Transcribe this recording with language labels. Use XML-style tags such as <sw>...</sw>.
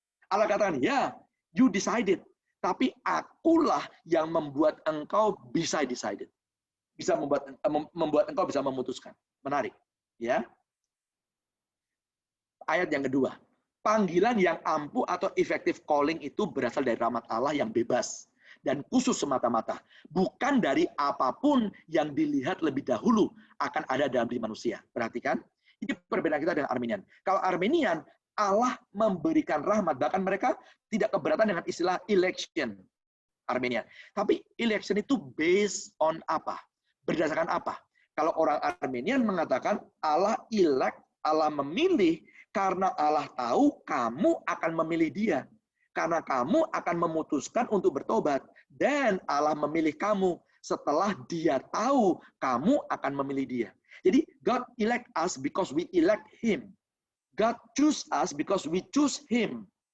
<id>Allah katakan, ya,</id> <en>you decided.</en> <id>Tapi akulah yang membuat engkau bisa decided. Bisa membuat engkau bisa memutuskan. Menarik. Ya. Ayat yang kedua. Panggilan yang ampuh atau effective calling itu berasal dari rahmat Allah yang bebas dan khusus semata-mata, bukan dari apapun yang dilihat lebih dahulu akan ada dalam diri manusia. Perhatikan, ini perbedaan kita dengan Arminian. Kalau Arminian, Allah memberikan rahmat, bahkan mereka tidak keberatan dengan istilah election, Arminian. Tapi election itu</id> <en>based on</en> <id>apa? Berdasarkan apa? Kalau orang Arminian mengatakan Allah elect, Allah memilih, karena Allah tahu kamu akan memilih dia. Karena kamu akan memutuskan untuk bertobat. Dan Allah memilih kamu setelah dia tahu kamu akan memilih dia. Jadi</id> <en>God elect us because we elect him. God choose us because we choose him.</en>